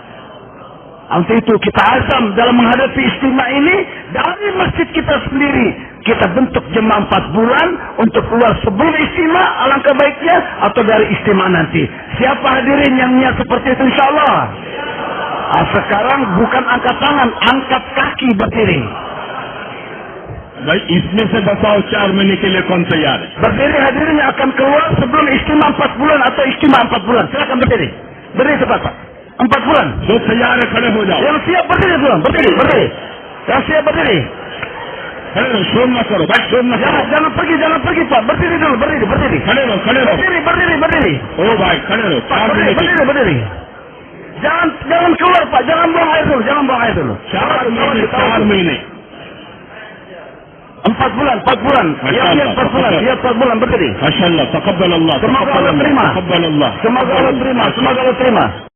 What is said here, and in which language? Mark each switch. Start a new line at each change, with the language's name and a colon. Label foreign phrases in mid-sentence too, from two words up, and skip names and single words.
Indonesian: Untuk itu kita azam dalam menghadapi istimewa ini dari masjid kita sendiri. kita bentuk jemaah 4 bulan untuk keluar sebelum istimewa, alangkah baiknya, atau dari istimewa nanti. Siapa hadirin yang niat seperti itu insyaallah? Sekarang bukan angkat tangan, angkat kaki berdiri.
Hindi: भाई इसमें से बताओ 4 महीने के लिए कौन तैयार है?
Indonesian: Berdiri hadirin yang akan keluar sebelum istimewa 4 bulan atau istimewa 4 bulan. Silakan berdiri. Berdiri cepat Pak. 4 bulan.
Hindi: जो तैयार है खड़े हो जाओ.
Indonesian: Yang siap berdiri dulu. Berdiri. Yang siap berdiri.
Hindi: खड़े रहो, शोर मत करो भाई, शोर मत करो.
Indonesian: Jangan pergi Pak. Berdiri dulu, berdiri.
Hindi: खड़े रहो.
Indonesian: Berdiri.
Hindi: ओ भाई खड़े रहो. 4 महीने के लिए.
Indonesian: Berdiri. Jangan keluar Pak. Jangan buang air dulu.
Hindi: 4 महीने.
Indonesian: 4 bulan. Iya 4 bulan berdiri.
Arabic: ما شاء الله، تقبل الله.
Indonesian: Semoga Allah terima.
Arabic: تقبل الله.
Indonesian: Semoga Allah terima.